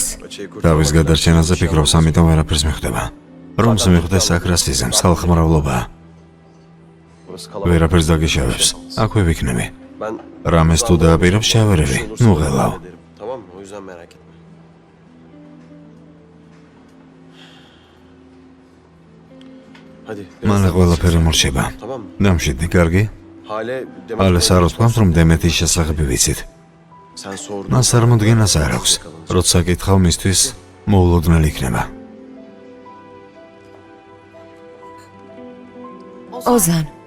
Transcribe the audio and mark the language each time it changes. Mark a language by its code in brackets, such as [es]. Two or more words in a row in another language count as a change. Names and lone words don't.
[ka] თავის გადარჩენაზე ფიქრობს, ამიტომ არაფერს მიხვდება. რომს მიხვდეს აკრას იზემს, ხალხმრავლობაა. [tr] Burası kalabalık. [ka] ვერაფერს დაგიშავებს. აქვე ვიქნები. [tr] Ben [ka] რამეს თუ დააპირებს, ჩავერევი. [tr] olursa [ka] ნუ [tr] ben [ka] ღელავ. [tr] hallederim. Tamam mı? O yüzden merak etme. Hadi. [ka] მალე ყველაფერი მორჩება. [tr] Tamam mı? [ka] დამშვიდდი, კარგი? [tr] Hale [ka] ალეს არ ვთქვამთ, რომ დემეთის შესახებ ვიცით. [tr] sen sordun. [ka] მას წარმოდგენას არ აქვს. როცა კითხავ მისთვის, მოულოდნელი იქნება. ოზან.